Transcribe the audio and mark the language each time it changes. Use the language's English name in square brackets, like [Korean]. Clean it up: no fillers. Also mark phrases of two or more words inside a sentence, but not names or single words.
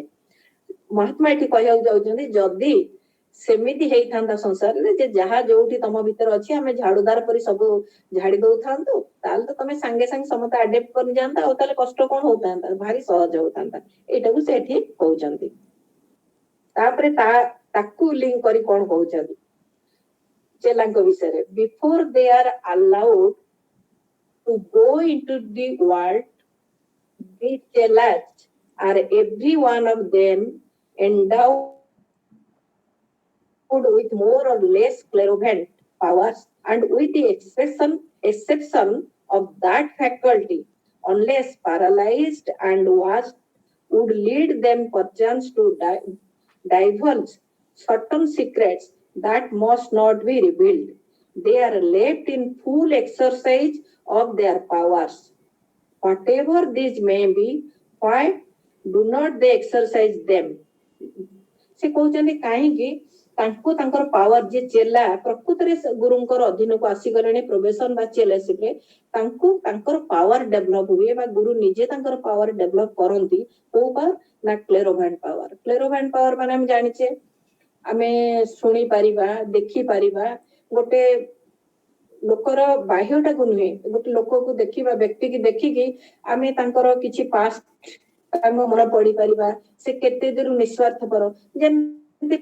[Odia] ମହାତ୍ମା ଏଠି କହିବାକୁ ଯାଉଛନ୍ତି ଯଦି ସେମିତି ହେଇଥାନ୍ତା ସଂସାରରେ, ଯେ ଯାହା ଯୋଉଠି ତମ ଭିତରେ ଅଛି ଆମେ ଝାଡୁଦାର ପରି ସବୁ ଝାଡି ଦଉଥାନ୍ତୁ, ତାହେଲେ ତ ତମେ ସାଙ୍ଗେ ସାଙ୍ଗେ ସମସ୍ତେ ଆଡେପ୍ଟ କରି ଯାଆନ୍ତା, ଆଉ ତାହେଲେ କଷ୍ଟ କଣ ହଉଥାନ୍ତା, ଭାରି ସହଜ ହଉଥାନ୍ତା। ଏଇଟାକୁ ସେ ଏଠି କହୁଛନ୍ତି। ତାପରେ ତାକୁ ଲିଙ୍କ କରି କଣ କହୁଛନ୍ତି ଚେଲାଙ୍କ ବିଷୟରେ? [English] before they are allowed to go into the world, the chelas are every one of them endowed with more or less clairvoyant powers, and with the exception of that faculty, unless paralyzed and washed, would lead them perchance to divulge certain secrets that must not be revealed. They are left in full exercise of their powers. Whatever these may be, why do not they exercise them? [Odia] ସେ କହୁଛନ୍ତି କାହିଁକି ତାଙ୍କୁ ତାଙ୍କର ପାୱାର ଯେ ଚେଲା ପ୍ରକୃତରେ ଗୁରୁଙ୍କର ଅଧୀନକୁ ଆସିଗଲେଣି ପ୍ରୋବେସନ ବା ଚେଲାସିପ ରେ ତାଙ୍କୁ ତାଙ୍କର [English] power develop [Odia] ହୁଏ ବା ଗୁରୁ ନିଜେ ତାଙ୍କର [English] power develop [Odia] କରନ୍ତି କୋଉ ପାୱାର ନା [English] clairvoyant power [Odia] ମାନେ ଆମେ ଜାଣିଛେ ଆମେ ଶୁଣି ପାରିବା ଦେଖି ପାରିବା ଗୋଟେ ଲୋକର ବାହ୍ୟଟାକୁ ନୁହେଁ ଗୋଟେ ଲୋକକୁ ଦେଖିବା ବ୍ୟକ୍ତିକି ଦେଖିକି ଆମେ ତାଙ୍କର କିଛି ପାଷ୍ଟ ଆମ ମନେ ପଡିପାରିବା ସେ କେତେ ଦୂର ନିସ୍ୱାର୍ଥପର ଯେମିତି